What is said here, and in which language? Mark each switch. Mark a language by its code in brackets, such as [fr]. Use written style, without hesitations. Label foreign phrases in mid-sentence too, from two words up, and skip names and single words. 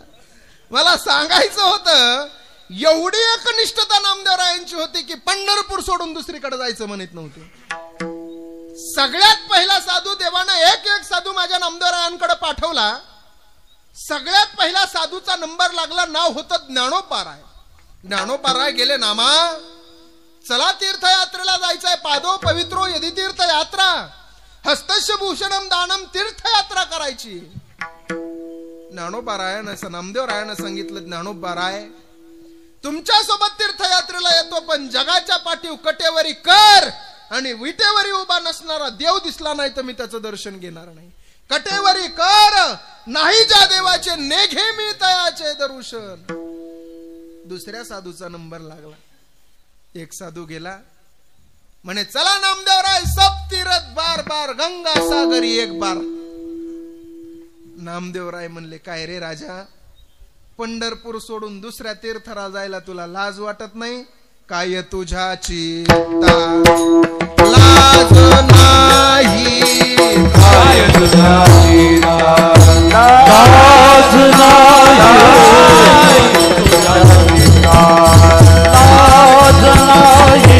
[mr] मला सांगायचं होतं, एवढी एकनिष्ठता नामदेवरायांची होती की पंढरपूर सोडून दुसरीकडे जायचं म्हणत नव्हते. सगळ्यात पहिला साधू देवानं एक साधू माझ्या नामदेवरायांकडे पाठवला. सगळ्यात पहिला साधूचा नंबर लागला. नाव होतं ज्ञानोबाराय. ज्ञानोबाराय गेले, नामा चला तीर्थयात्रेला जायचंय. [sa] पादो पवित्रो यदि तीर्थयात्रा, हस्तस्य भूषणम दानम, [mr] तीर्थयात्रा करायची. ज्ञानोबारायानं नामदेवरायानं सांगितलं, ज्ञानोबाराय तुमच्या सोबत तीर्थयात्रेला येतो, पण जगाच्या पाठीव कटेवरी कर आणि विटेवरी उभा नसणारा देव दिसला नाही तर मी त्याचं दर्शन घेणार नाही. कटेवरी कर, नाही ज्या देवाचे नेघे मी तयाचे दर्शन. दुसऱ्या साधूचा नंबर लागला. एक साधू गेला, म्हणे चला नामदेवराय [hi] सब तीर्थ बार बार, गंगा सागरी 1 बार. [mr] नामदेवराय म्हणले, काय रे राजा, पंढरपूर सोडून दुसऱ्या तीर्थरा जायला तुला लाज वाटत नाही काय? तुझ्या चित्ता लाज नाही, काय तुझ्या चित्ता लाज नाही, तुझ्या चित्ता लाज नाही.